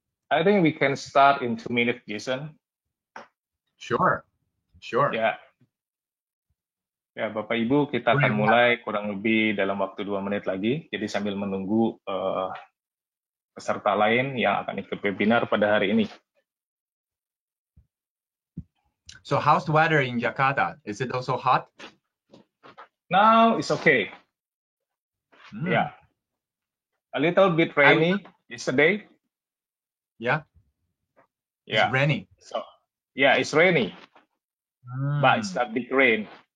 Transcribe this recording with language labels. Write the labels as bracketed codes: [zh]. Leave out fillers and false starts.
[en] I think we can start in 2 minutes, Jason. Sure. [id] Ya, Bapak Ibu, kita akan mulai kurang lebih dalam waktu 2 menit lagi. Jadi sambil menunggu peserta lain yang akan ikut webinar pada hari ini. [en] So how's the weather in Jakarta? Is it also hot? Now it's okay. Yeah. A little bit rainy yesterday. Yeah. It's rainy. So, it's rainy. But it's not big rain.